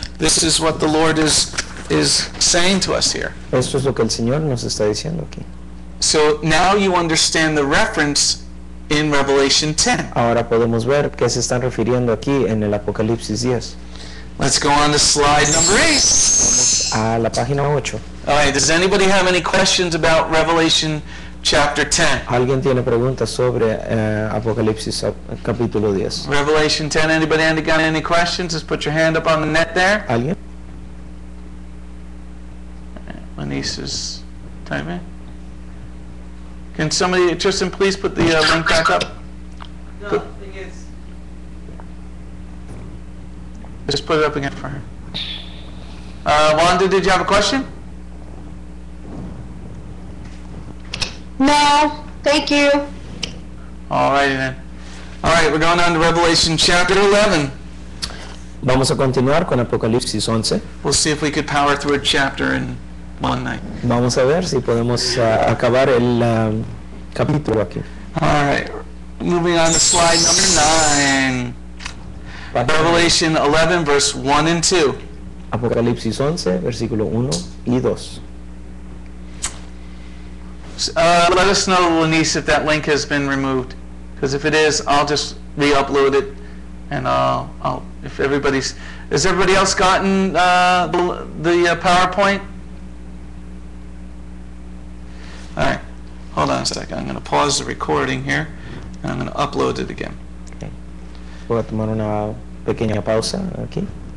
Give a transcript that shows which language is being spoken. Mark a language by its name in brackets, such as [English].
[English] This is what the Lord is saying to us here. [Spanish] Esto es lo que el Señor nos está diciendo aquí. [English] So now you understand the reference in Revelation 10. [Spanish] Ahora podemos ver qué se están refiriendo aquí en el Apocalipsis 10. [English] Let's go on to slide number 8. [Spanish] Vamos a la página 8. [English] All right, does anybody have any questions about Revelation chapter 10? [Spanish] ¿Alguien tiene preguntas sobre Apocalipsis capítulo 10? [English] Revelation 10, anybody got any questions? Just put your hand up on the net there. [Spanish] ¿Alguien? [English] My niece is typing. Can somebody, Tristan, please put the link back up? No, the thing is, Just put it up again for her. Wanda, did you have a question? No, thank you. All righty then. All right, we're going on to Revelation chapter 11. [Spanish] Vamos a continuar con Apocalipsis 11. [English] We'll see if we could power through a chapter in one night. [Spanish] Vamos a ver si podemos acabar el capítulo aquí. [English] All right, moving on to slide number 9. Revelation 11, verse 1 and 2. [Spanish] Apocalipsis 11, versículo 1 y 2. [English] Let us know, Lenise, if that link has been removed. Because if it is, I'll just re-upload it. And if everybody's... Has everybody else gotten the PowerPoint? All right. Hold on a second. I'm going to pause the recording here. And I'm going to upload it again. Okay. [Spanish] Voy a tomar una pequeña pausa aquí.